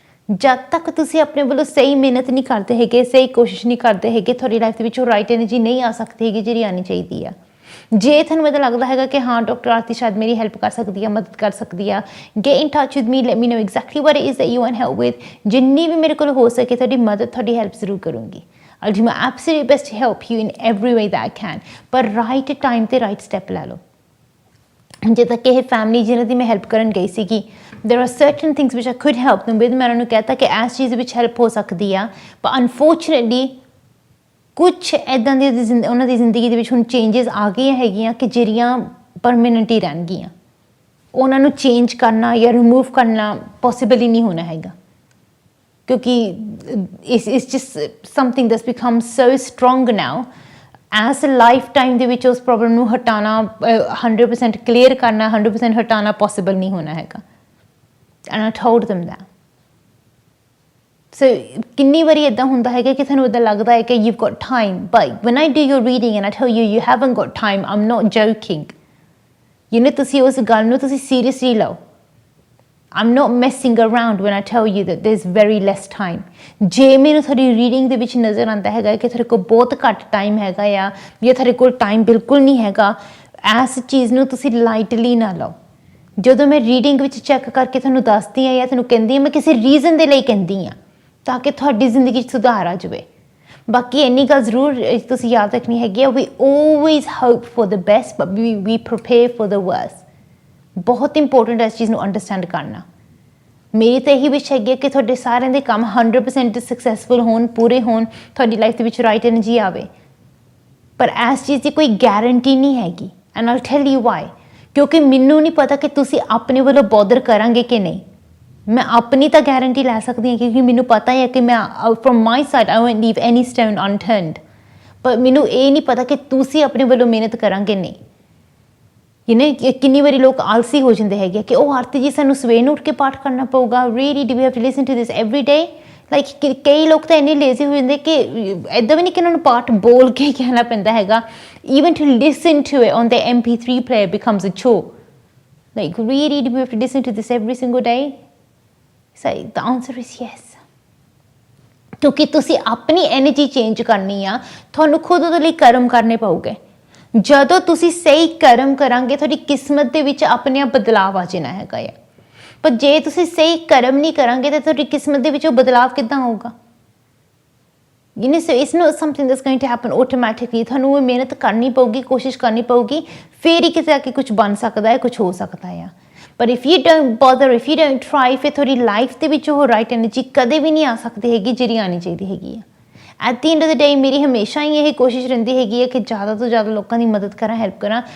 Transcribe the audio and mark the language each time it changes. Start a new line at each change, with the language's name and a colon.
Punjabi: ਜਦ ਤੱਕ ਤੁਸੀਂ ਆਪਣੇ ਵੱਲੋਂ ਸਹੀ ਮਿਹਨਤ ਨਹੀਂ ਕਰਦੇ ਹੈਗੇ, ਸਹੀ ਕੋਸ਼ਿਸ਼ ਨਹੀਂ ਕਰਦੇ ਹੈਗੇ, ਤੁਹਾਡੀ ਲਾਈਫ ਦੇ ਵਿੱਚ ਉਹ ਰਾਈਟ ਐਨਰਜੀ ਨਹੀਂ ਆ ਸਕਦੀ ਹੈਗੀ ਜਿਹੜੀ ਆਉਣੀ ਚਾਹੀਦੀ ਆ। ਜੇ ਤੁਹਾਨੂੰ ਇੱਦਾਂ ਲੱਗਦਾ ਹੈਗਾ ਕਿ ਹਾਂ ਡਾਕਟਰ ਆਰਤੀ ਸ਼ਾਇਦ ਮੇਰੀ ਹੈਲਪ ਕਰ ਸਕਦੀ ਆ, ਮਦਦ ਕਰ ਸਕਦੀ ਆ,
English: Get in touch with me, let me know exactly what it is that you want help with.
Punjabi: ਜਿੰਨੀ ਵੀ ਮੇਰੇ ਕੋਲ ਹੋ ਸਕੇ ਤੁਹਾਡੀ ਮਦਦ, ਤੁਹਾਡੀ ਹੈਲਪ ਜ਼ਰੂਰ ਕਰੂੰਗੀ।
English: I'll do my absolute best to help you in every way that I can,
Punjabi: ਪਰ ਰਾਈਟ ਟਾਈਮ ਤੇ ਰਾਈਟ ਸਟੈਪ ਲੈ ਲਓ। ਜਿੱਦਾਂ ਕਿ ਇਹ ਫੈਮਿਲੀ ਜਿਹਨਾਂ ਦੀ ਮੈਂ ਹੈਲਪ ਕਰਨ ਗਈ ਸੀਗੀ,
English: there are certain things which I could help them with,
Punjabi: ਮੈਂ ਉਹਨਾਂ ਨੂੰ ਕਹਿਤਾ ਕਿ ਇਸ ਚੀਜ਼ ਵਿੱਚ ਹੈਲਪ ਹੋ ਸਕਦੀ ਆ, ਪਰ ਅਨਫੋਰਚੁਨੇਟਲੀ ਕੁਛ ਇੱਦਾਂ ਦੀ ਉਹਨਾਂ ਦੀ ਜ਼ਿੰਦਗੀ ਦੇ ਵਿੱਚ ਹੁਣ ਚੇਂਜਸ ਆ ਗਈਆਂ ਹੈਗੀਆਂ ਕਿ ਜਿਹੜੀਆਂ ਪਰਮਾਨੈਂਟ ਹੀ ਰਹਿਣਗੀਆਂ। ਉਹਨਾਂ ਨੂੰ ਚੇਂਜ ਕਰਨਾ ਜਾਂ ਰਿਮੂਵ ਕਰਨਾ ਪੋਸੀਬਲ ਹੀ ਨਹੀਂ ਹੋਣਾ ਹੈਗਾ, ਕਿਉਂਕਿ
English: it's just something that's become so strong now,
Punjabi: S life time ਦੇ ਵਿੱਚ ਉਸ ਪ੍ਰੋਬਲਮ ਨੂੰ ਹਟਾਉਣਾ 100% ਕਲੀਅਰ ਕਰਨਾ, 100% ਹਟਾਉਣਾ ਪੋਸੀਬਲ ਨਹੀਂ ਹੋਣਾ ਹੈਗਾ।
English: And I told them that।
Punjabi: ਸੋ ਕਿੰਨੀ ਵਾਰੀ ਇੱਦਾਂ ਹੁੰਦਾ ਹੈਗਾ ਕਿ ਤੁਹਾਨੂੰ ਇੱਦਾਂ ਲੱਗਦਾ ਹੈ ਕਿ
English: you've got time, but when I do your reading and I tell you you haven't got time, I'm not joking।
Punjabi: ਤੁਸੀਂ ਉਸ ਗੱਲ ਨੂੰ ਤੁਸੀਂ ਸੀਰੀਅਸਲੀ ਲਓ।
English: I'm not messing around when I tell you that there's very less time।
Punjabi: ਜੇ ਮੈਨੂੰ ਤੁਹਾਡੀ reading ਦੇ ਵਿੱਚ ਨਜ਼ਰ ਆਉਂਦਾ ਹੈਗਾ ਕਿ ਤੁਹਾਡੇ ਕੋਲ ਬਹੁਤ ਘੱਟ ਟਾਈਮ ਹੈਗਾ ਆ ਜਾਂ ਤੁਹਾਡੇ ਕੋਲ ਟਾਈਮ ਬਿਲਕੁਲ ਨਹੀਂ ਹੈਗਾ, ਇਸ ਚੀਜ਼ ਨੂੰ ਤੁਸੀਂ ਲਾਈਟਲੀ ਨਾ ਲਓ। ਜਦੋਂ ਮੈਂ ਰੀਡਿੰਗ ਵਿੱਚ ਚੈੱਕ ਕਰਕੇ ਤੁਹਾਨੂੰ ਦੱਸਦੀ ਹਾਂ ਜਾਂ ਤੁਹਾਨੂੰ ਕਹਿੰਦੀ ਹਾਂ, ਮੈਂ ਕਿਸੇ ਰੀਜ਼ਨ ਦੇ ਲਈ ਕਹਿੰਦੀ ਹਾਂ ਤਾਂ ਕਿ ਤੁਹਾਡੀ ਜ਼ਿੰਦਗੀ 'ਚ ਸੁਧਾਰ ਆ ਜਾਵੇ। ਬਾਕੀ ਇੰਨੀ ਗੱਲ ਜ਼ਰੂਰ ਤੁਸੀਂ ਯਾਦ ਰੱਖਣੀ ਹੈਗੀ ਆ,
English: we always hope for the best but we prepare for the worst।
Punjabi: ਬਹੁਤ ਇੰਪੋਰਟੈਂਟ ਹੈ ਇਸ ਚੀਜ਼ ਨੂੰ ਅੰਡਰਸਟੈਂਡ ਕਰਨਾ। ਮੇਰੀ ਤਾਂ ਇਹੀ ਵਿਸ਼ ਹੈਗੀ ਹੈ ਕਿ ਤੁਹਾਡੇ ਸਾਰਿਆਂ ਦੇ ਕੰਮ 100% ਸਕਸੈਸਫੁਲ ਹੋਣ, ਪੂਰੇ ਹੋਣ, ਤੁਹਾਡੀ ਲਾਈਫ ਦੇ ਵਿੱਚ ਰਾਈਟ ਐਨਰਜੀ ਆਵੇ, ਪਰ ਇਸ ਚੀਜ਼ ਦੀ ਕੋਈ ਗਾਰੰਟੀ ਨਹੀਂ ਹੈਗੀ।
English: And I'll tell you why.
Punjabi: ਕਿਉਂਕਿ ਮੈਨੂੰ ਨਹੀਂ ਪਤਾ ਕਿ ਤੁਸੀਂ ਆਪਣੇ ਵੱਲੋਂ ਬੋਦਰ ਕਰਾਂਗੇ ਕਿ ਨਹੀਂ। ਮੈਂ ਆਪਣੀ ਤਾਂ ਗਾਰੰਟੀ ਲੈ ਸਕਦੀ ਹਾਂ ਕਿਉਂਕਿ ਮੈਨੂੰ ਪਤਾ ਹੈ ਕਿ ਮੈਂ
English: from my side I won't leave any stone unturned,
Punjabi: ਪਰ ਮੈਨੂੰ ਇਹ ਨਹੀਂ ਪਤਾ ਕਿ ਤੁਸੀਂ ਆਪਣੇ ਵੱਲੋਂ ਮਿਹਨਤ ਕਰਾਂਗੇ ਨਹੀਂ। ਕਿੰਨੀ ਵਾਰੀ ਲੋਕ ਆਲਸੀ ਹੋ ਜਾਂਦੇ ਹੈਗੇ ਕਿ ਉਹ ਆਰਤੀ ਜੀ ਸਾਨੂੰ ਸਵੇਰ ਨੂੰ ਉੱਠ ਕੇ ਪਾਠ ਕਰਨਾ ਪਊਗਾ,
English: Really do we have to listen to this every day.
Punjabi: Like ਕਈ ਲੋਕ ਤਾਂ ਇੰਨੇ ਲੇਜ਼ੀ ਹੋ ਜਾਂਦੇ ਕਿ ਇੱਦਾਂ ਵੀ ਨਹੀਂ ਕਿ ਉਹਨਾਂ ਨੂੰ ਪਾਠ ਬੋਲ ਕੇ ਕਹਿਣਾ ਪੈਂਦਾ ਹੈਗਾ,
English: Even to listen to it on the MP3 player becomes a chore। Like really do we have to listen to this every single day? So the answer is yes।
Punjabi: ਕਿਉਂਕਿ ਤੁਸੀਂ ਆਪਣੀ ਐਨਰਜੀ ਚੇਂਜ ਕਰਨੀ ਆ, ਤੁਹਾਨੂੰ ਖੁਦ ਉਹਦੇ ਲਈ ਕਰਮ ਕਰਨੇ ਪਊਗੇ। ਜਦੋਂ ਤੁਸੀਂ ਸਹੀ ਕਰਮ ਕਰਾਂਗੇ ਤੁਹਾਡੀ ਕਿਸਮਤ ਦੇ ਵਿੱਚ ਆਪਣੇ ਆਪ ਬਦਲਾਵ ਆ ਜਾਣਾ ਹੈਗਾ ਆ, ਪਰ ਜੇ ਤੁਸੀਂ ਸਹੀ ਕਰਮ ਨਹੀਂ ਕਰਾਂਗੇ ਤਾਂ ਤੁਹਾਡੀ ਕਿਸਮਤ ਦੇ ਵਿੱਚ ਉਹ ਬਦਲਾਵ ਕਿੱਦਾਂ ਆਊਗਾ?
English: so it's not something that's going to happen automatically।
Punjabi: ਤੁਹਾਨੂੰ ਇਹ ਮਿਹਨਤ ਕਰਨੀ ਪਊਗੀ, ਕੋਸ਼ਿਸ਼ ਕਰਨੀ ਪਊਗੀ, ਫਿਰ ਹੀ ਕਿਤੇ ਆ ਕੇ ਕੁਝ ਬਣ ਸਕਦਾ ਹੈ, ਕੁਝ ਹੋ ਸਕਦਾ ਆ। ਪਰ
English: if you don't bother, if you don't try,
Punjabi: ਫਿਰ ਤੁਹਾਡੀ ਲਾਈਫ ਦੇ ਵਿੱਚ ਉਹ ਰਾਈਟ ਐਨਰਜੀ ਕਦੇ ਵੀ ਨਹੀਂ ਆ ਸਕਦੀ ਹੈਗੀ ਜਿਹੜੀ ਆਉਣੀ ਚਾਹੀਦੀ ਹੈਗੀ ਆ।
English: at the end of the day
Punjabi: ਮੇਰੀ ਹਮੇਸ਼ਾ ਹੀ ਇਹ ਕੋਸ਼ਿਸ਼ ਰਹਿੰਦੀ ਹੈਗੀ ਹੈ ਕਿ ਜ਼ਿਆਦਾ ਤੋਂ ਜ਼ਿਆਦਾ ਲੋਕਾਂ ਦੀ ਮਦਦ ਕਰਾਂ, ਹੈਲਪ ਕਰਾਂ।